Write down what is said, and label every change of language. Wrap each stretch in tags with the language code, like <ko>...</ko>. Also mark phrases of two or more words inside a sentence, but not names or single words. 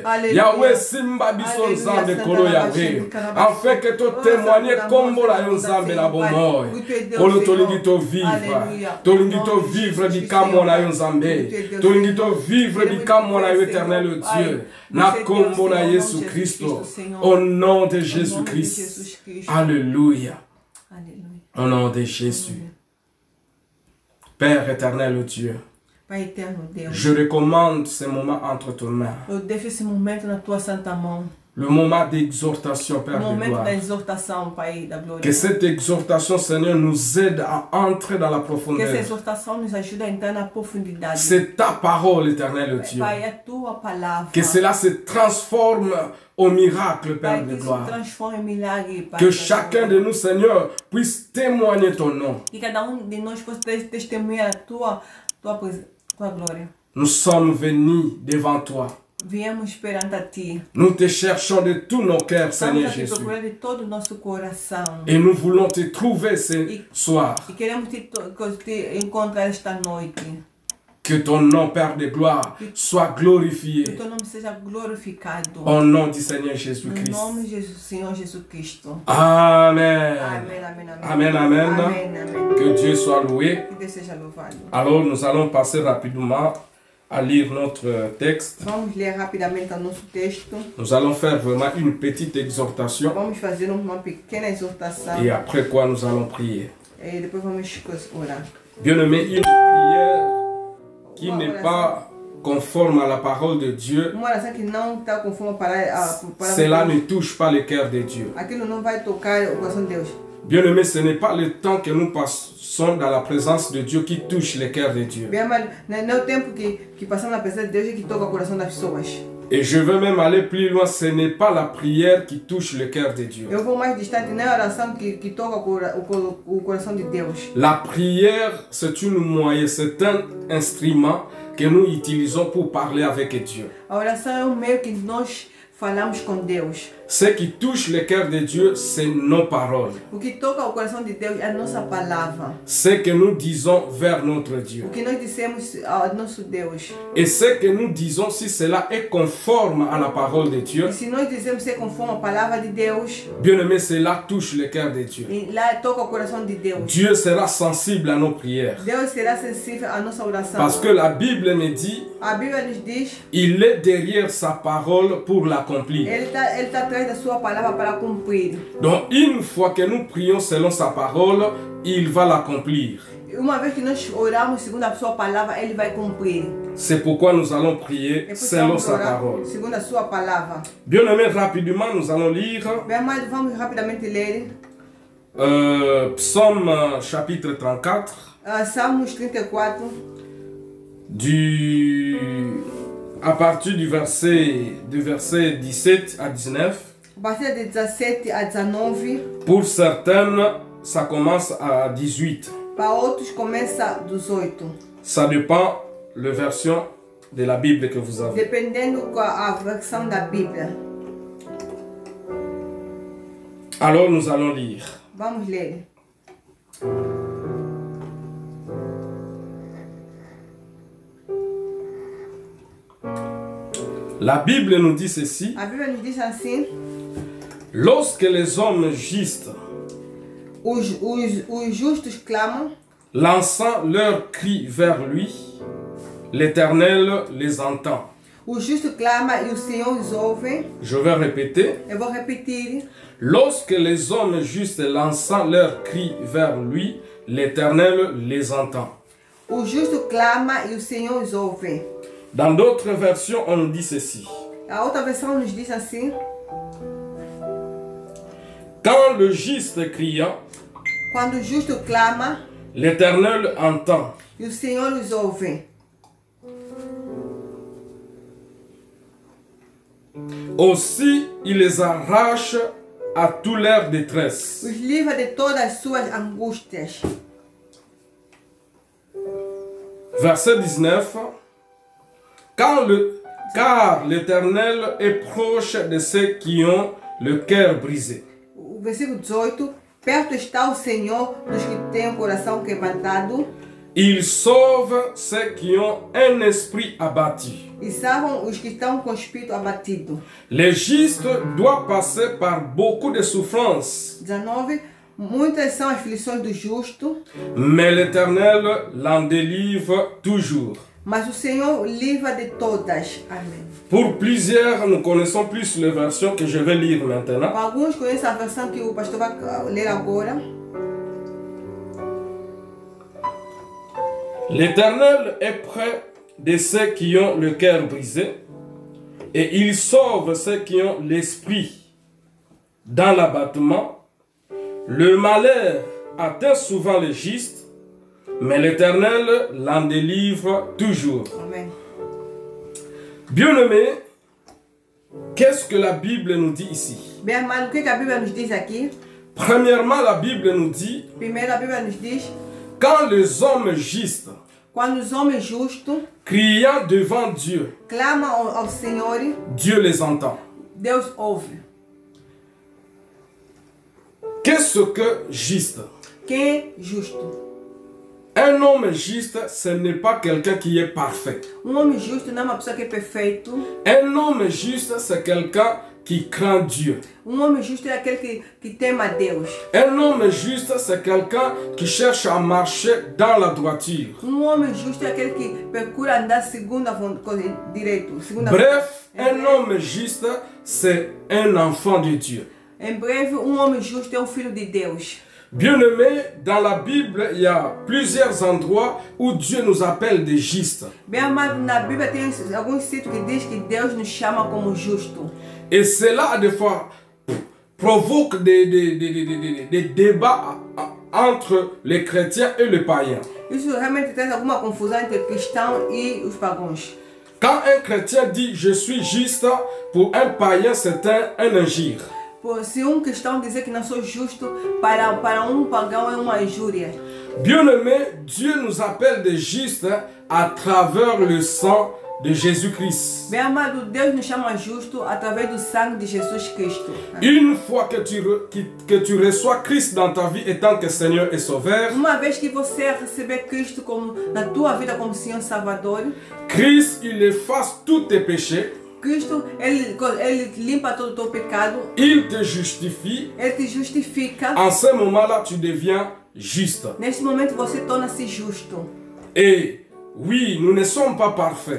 <ln>Yahweh simba biso Nzambe kolo Yahweh.</ln> <fr>Afin que tu témoignes</fr> <ln>kombo na yo Nzambe na bomoi. Kolo tolingi to vivre. Tolingi to vivre bikamo na yo Nzambe. Tolingi to vivre bikamo na yo</ln> <fr>éternel Dieu.</fr> <ln>Na kombo na Yesu Christo.</ln> <fr>Au nom de Jésus Christ. Alléluia. Au nom de Jésus. Père éternel Dieu,</fr> <pt>Pai eterno Deus,</pt> <fr>je recommande ce moment entre tes mains.</fr> <pt>eu deixo esse momento na tua santa mão.</pt> <fr>Le moment d'exhortation, Père</fr> <pt>O</pt> <fr>de</fr> <pt>momento</pt> <fr>gloire.</fr> <pt>da exortação, Pai da glória.</pt> <fr>Que cette exhortation, Seigneur, nous aide à entrer dans la</fr> <pt>Que essa</pt> <fr>profondeur.</fr> <pt>exortação nos ajude a entrar na profundidade.</pt> <fr>C'est ta parole, éternel Dieu.</fr> <pt>Pai, é a tua palavra.</pt> <fr>Que cela se transforme au miracle,</fr> <pt>Pai,</pt> <fr>Père de</fr> <pt>que isso</pt> <fr>gloire.</fr> <pt>transforme em milagre, Pai.</pt> <fr>Que</fr> <pt>da</pt> <fr>chacun</fr> <pt>glória.</pt> <fr>de nous, Seigneur, puisse témoigner ton nom.</fr> <pt>Que cada de nós possa testemunhar a tua glória.</pt> <fr>Nous sommes venus devant toi.</fr> <pt>Viemos perante a ti.</pt> <fr>Nous te cherchons de tout nos cœurs,</fr> <pt>Estamos</pt> <fr>Seigneur</fr> <pt>aqui</pt> <fr>Jésus.</fr> <pt>procurando de todo o nosso coração.</pt> <fr>Et nous voulons te trouver ce soir.</fr> <pt>E queremos te encontrar esta noite.</pt> <fr>Que ton nom, Père de gloire, soit</fr> <pt>Que</pt> <fr>glorifié.</fr> <pt>o teu nome seja glorificado.</pt> <fr>Au nom du Seigneur</fr> <pt>No</pt> <fr>Jésus-Christ.</fr> <pt>nome de Jesus, Senhor Jesus Cristo.</pt> <fr>Amen.</fr> <pt>Amém, amém, amém.</pt> <fr>Amen, amen.</fr> <pt>Amém, amém.</pt> <fr>Que Dieu soit loué.</fr> <pt>Que Deus seja louvado.</pt> <fr>Alors, nous allons passer rapidement à lire notre texte.</fr> <pt>Vamos ler rapidamente o nosso texto.</pt> <fr>Nous allons faire vraiment une petite exhortation.</fr> <pt>Vamos fazer uma pequena exortação.</pt> <fr>Et après quoi, nous allons prier.</fr> <pt>E depois vamos orar.</pt> <fr>Bien-aimé, une prière qui n'est pas conforme à la parole de Dieu,</fr> <pt>Uma oração que não está conforme a palavra</pt> <fr>cela</fr> <pt>de</pt> <fr>ne</fr> <pt>Deus.</pt> <fr>touche pas le cœur de Dieu.</fr> <pt>Aquilo não vai tocar o coração de Deus.</pt> <fr>Bien-aimé, ce n'est pas le temps que nous passons dans la présence de Dieu qui touche le cœur de Dieu.</fr> <pt>Bem, mas não é o tempo que passamos na presença de Deus que toca o coração das pessoas.</pt> <fr>Et je veux même aller plus loin, ce n'est pas la prière qui touche le cœur de Dieu.</fr> <pt>Eu vou mais distante, não é a oração que toca o coração de Deus.</pt> <fr>La prière, c'est une moyen, c'est un instrument que nous utilisons pour parler avec Dieu.</fr> <pt>A oração é um meio que nós falamos com Deus.</pt> <fr>Ce qui touche le cœur de Dieu, c'est nos paroles.</fr> <pt>O que toca o coração de Deus é a nossa palavra.</pt> <fr>Ce que nous disons vers notre Dieu.</fr> <pt>O que nós dissemos ao nosso Deus.</pt> <fr>Et ce que nous disons, si cela est conforme à la parole de Dieu,</fr> <pt>E se nós dizemos ser conforme a palavra de Deus,</pt> <fr>bien-aimé, cela touche le cœur de Dieu.</fr> <pt>e lá toca o coração de Deus.</pt> <fr>Dieu sera sensible à nos prières.</fr> <pt>Deus será sensível à nossa oração.</pt> <fr>Parce que la Bible me dit,</fr> <pt>A Bíblia nos diz,</pt> <fr>il est derrière sa parole pour l'accomplir.</fr> <pt>Ele tá atrás da sua palavra para cumprir.</pt> <fr>Donc une fois que nous prions selon sa parole, il va l'accomplir.</fr> <pt>Uma vez que nós oramos segundo a sua palavra, Ele vai cumprir.</pt> <fr>C'est pourquoi nous allons prier</fr> <pt>É por isso</pt> <fr>selon</fr> <pt>vamos</pt> <fr>sa</fr> <pt>orar</pt> <fr>parole.</fr> <pt>segundo a sua palavra.</pt> <fr>Bien-aimé, rapidement, nous allons lire</fr> <pt>Bem, mas vamos rapidamente ler</pt> <fr>Psaume chapitre 34,</fr> <pt>Salmos 34,</pt> <fr>à partir du verset 17 à 19.</fr> <pt>a partir de 17 a 19.</pt> <fr>Pour certaines, ça commence à 18.</fr> <pt>Para outros começa 18.</pt> <fr>Ça dépend de la version de la Bible que vous avez.</fr> <pt>Dependendo com a versão da Bíblia.</pt> <fr>Alors nous allons lire.</fr> <pt>Vamos ler.</pt> <fr>La Bible nous dit ceci.</fr> <pt>A Bíblia nos diz assim:</pt> <fr>Lorsque les hommes justes</fr> <pt>os justos clamam,</pt> <fr>lançant leur cri vers lui, l'Éternel les entend.</fr> <pt>o justo clama e o Senhor os ouve.</pt> <fr>Je vais répéter.</fr> <pt>Eu vou repetir.</pt> <fr>Lorsque les hommes justes lançant leur cri vers lui, l'Éternel les entend.</fr> <pt>O justo clama e o Senhor os ouve.</pt> <fr>Dans d'autres versions, on nous dit ceci.</fr> <pt>A outra versão nos diz assim:</pt> <fr>Quand le juste cria,</fr> <pt>quando o justo clama</pt> <fr>l'Éternel entend.</fr> <pt>e o Senhor os ouve.</pt> <fr>Aussi, il les arrache à toute leur détresse.</fr> <pt>Os livra de todas as suas angústias.</pt> <fr>Verset 19. Car l'Éternel est proche de ceux qui ont le cœur brisé.</fr> <pt>O versículo 18: perto está o Senhor dos que têm o coração quebrantado.</pt> <fr>Il sauve ceux qui ont un esprit abattu.</fr> <pt>E salvam os que estão com o espírito abatido.</pt> <fr>Le juste doit passer par beaucoup de souffrances,</fr> <pt>19. Muitas são as aflições do justo,</pt> <fr>mais l'Éternel l'en délivre toujours.</fr> <pt>mas o Senhor livra de todas. Amém.</pt> <fr>Pour plusieurs, nous connaissons plus les versions que je vais lire maintenant.</fr> <pt>Alguns conhecem a versão que o pastor vai ler agora.</pt> <fr>L'Éternel est près de ceux qui ont le cœur brisé, et il sauve ceux qui ont l'esprit dans l'abattement. Le malheur atteint souvent le juste, mais l'Éternel l'en délivre toujours.</fr> <pt>Amém.</pt> <fr>Bien-aimés, qu'est-ce que la Bible nous dit ici?</fr> <pt>Bem amado, o que a Bíblia nos diz aqui?</pt> <fr>Premièrement, la Bible nous dit,</fr> <pt>Primeiro, a Bíblia nos diz:</pt> <fr>quand les hommes justes,</fr> <pt>quando os homens justos</pt> <fr>criant devant Dieu,</fr> <pt>clamam ao Senhor,</pt> <fr>Dieu les entend.</fr> <pt>Deus ouve.</pt> <fr>Qu'est-ce que juste?</fr> <pt>Quem é justo?</pt> <fr>Un homme juste, ce n'est pas quelqu'un qui est parfait.</fr> <pt>Homem justo não é uma pessoa que é perfeito.</pt> <fr>Un homme juste, c'est quelqu'un qui craint Dieu.</fr> <pt>Homem justo é aquele que teme a Deus.</pt> <fr>Un homme juste, c'est quelqu'un qui cherche à marcher dans la droiture.</fr> <pt>Homem justo é aquele que procura andar segundo a direito.</pt> <fr>Bref, un homme juste, c'est un enfant de Dieu.</fr> <pt>Em breve, homem justo é filho de Deus.</pt> <fr>Bien-aimés, dans la Bible, il y a plusieurs endroits où Dieu nous appelle des justes.</fr> <pt>Bem amado, na Bíblia tem alguns sítios que diz que Deus nos chama como justo.</pt> <fr>Et cela, des fois, provoque des débats entre les chrétiens et les païens.</fr> <pt>Isso realmente traz alguma confusão entre cristãos e os pagãos.</pt> <fr>Quand un chrétien dit « je suis juste », pour un païen, c'est un injure.</fr> <pt>Se cristão dizer que não sou justo, para pagão é uma injúria.</pt> <fr>Bien-aimés, Dieu nous appelle des justes à travers le sang de Jésus-Christ.</fr> <pt>Bem amado, Deus nos chama justo através do sangue de Jesus Cristo.</pt> <fr>Une fois que tu reçois Christ dans ta vie étant que Seigneur et Sauveur,</fr> <pt>Uma vez que você receber Cristo como na tua vida como Senhor Salvador,</pt> <fr>Christ, il efface tous tes péchés,</fr> <pt>Cristo, ele limpa todo o teu pecado,</pt> <fr>il te justifie.</fr> <pt>ele te justifica.</pt> <fr>En ce moment-là, tu deviens juste.</fr> <pt>Neste momento você torna-se justo.</pt> <fr>Et oui, nous ne sommes pas parfaits.</fr>